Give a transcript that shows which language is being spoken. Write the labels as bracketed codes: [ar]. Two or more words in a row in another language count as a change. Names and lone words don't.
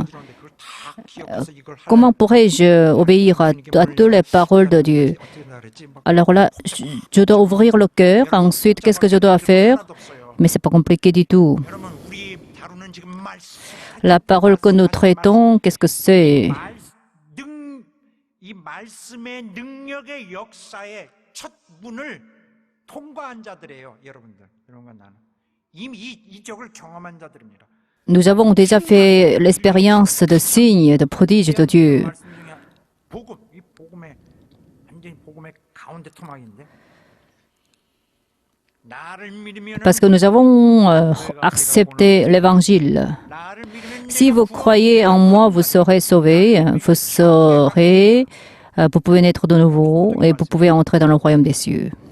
[fr] Comment pourrais-je obéir à toutes les paroles de Dieu? Alors là, je dois ouvrir le cœur. Ensuite, qu'est-ce que je dois faire? Mais c'est pas compliqué du tout. La parole que nous traitons, qu'est-ce que c'est? [ko] 이 말씀의 능력의 역사의 첫 문을 통과한 자들이에요, 여러분들. 여러분과 나는 이미 이적을 경험한 자들입니다. [fr] Nous avons déjà fait l'expérience de signes, de prodiges de Dieu. [ko] 복음, 이 복음의 완전히 복음의 가운데 토막인데. [fr] Parce que nous avons accepté l'évangile. Si vous croyez en moi, vous serez sauvés, vous pouvez naître de nouveau et vous pouvez entrer dans le royaume des cieux.